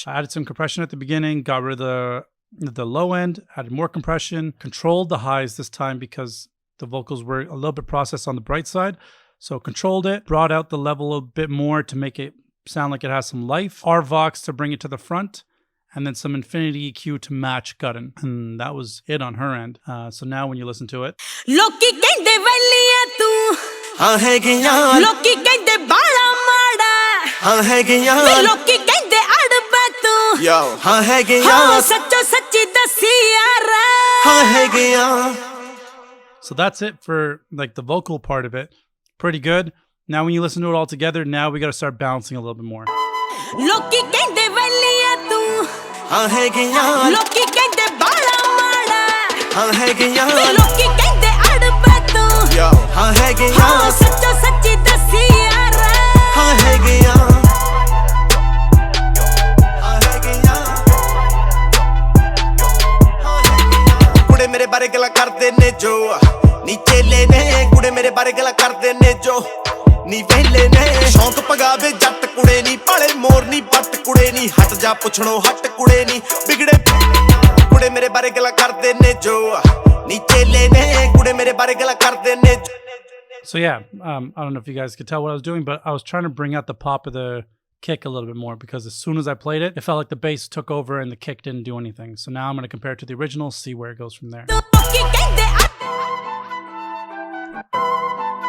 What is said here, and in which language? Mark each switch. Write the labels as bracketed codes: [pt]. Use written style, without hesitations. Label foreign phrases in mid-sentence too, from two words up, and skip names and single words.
[en] I added some compression at the beginning, got rid of the low end, added more compression, controlled the highs this time because the vocals were a little bit processed on the bright side. So controlled it, brought out the level a bit more to make it sound like it has some life. RVox to bring it to the front. And then some Infinity EQ to match Guttin. And that was it on her end. So now when you listen to it. [pa] ਲੋਕੀ ਕਹਿੰਦੇ ਵੱਲੀਆ ਤੂੰ ਹਾਂ ਹੈਗੇ ਆ ਲੋਕੀ ਕਹਿੰਦੇ ਬਲਾ ਮਾੜਾ ਹਾਂ ਹੈਗੇ ਆ ਲੋਕੀ ਕਹਿੰਦੇ ਅੜਬ ਤੂੰ ਯੋ ਹਾਂ ਹੈਗੇ ਆ ਸੱਚੋ ਸੱਚੀ ਦੱਸੀ ਯਾਰਾ ਹਾਂ ਹੈਗੇ ਆ. [en] So that's it for like the vocal part of it. Pretty good. Now when you listen to it all together, now we got to start balancing a little bit more. [pa] ਲੋਕੀ ਕਹਿੰਦੇ ਵੱਲੀਆ ਤੂੰ ਹਾਂ ਹੈਗੇ ਆ ਲੋਕੀ ਕਹਿੰਦੇ ਬਲਾ ਮਾੜਾ ਹਾਂ ਹੈਗੇ ਆ ਲੋਕੀ ਕਹਿੰਦੇ ਅੜਬ ਤੂੰ ਯੋ ਹਾਂ ਹੈਗੇ ਆ ਸੱਚੋ ਸੱਚੀ ਦੱਸੀ ਯਾਰਾ ਹਾਂ ਹੈਗੇ ਆ ਹਾਂ ਹੈਗੇ ਆ ਕੁੜੇ ਮੇਰੇ ਬਾਰੇ ਗੱਲਾਂ ਕਰਦੇ ਨੇ ਜੋ ਨੀਚੇ ਲੇ ਨੇ ਕੁੜੇ ਮੇਰੇ ਬਾਰੇ ਗੱਲਾਂ ਕਰਦੇ ਨੇ ਜੋ ਨੀ ਵੇਲੇ ਨੇ ਸ਼ੌਂਕ ਪਗਾਵੇ ਜੱਟ ਕੁੜੇ ਨੀ ਪਾਲੇ ਮੋਰ ਨੀ ਪੱਟ ਕੁੜੇ ਨੀ ਹਟ ਜਾ ਪੁੱਛਣੋ ਹਟ ਕੁੜੇ ਨੀ ਵਿਗੜੇ ਕੁੜੇ ਮੇਰੇ ਬਾਰੇ ਗੱਲਾਂ ਕਰਦੇ ਨੇ ਜੋ ਨੀ ਚੇਲੇ ਨੇ ਕੁੜੇ ਮੇਰੇ ਬਾਰੇ ਗੱਲਾਂ ਕਰਦੇ ਨੇ. [en] So yeah, I don't know if you guys could tell what I was doing, but I was trying to bring out the pop of the kick a little bit more because as soon as I played it, it felt like the bass took over and the kick didn't do anything. So now I'm going to compare it to the original, see where it goes from there.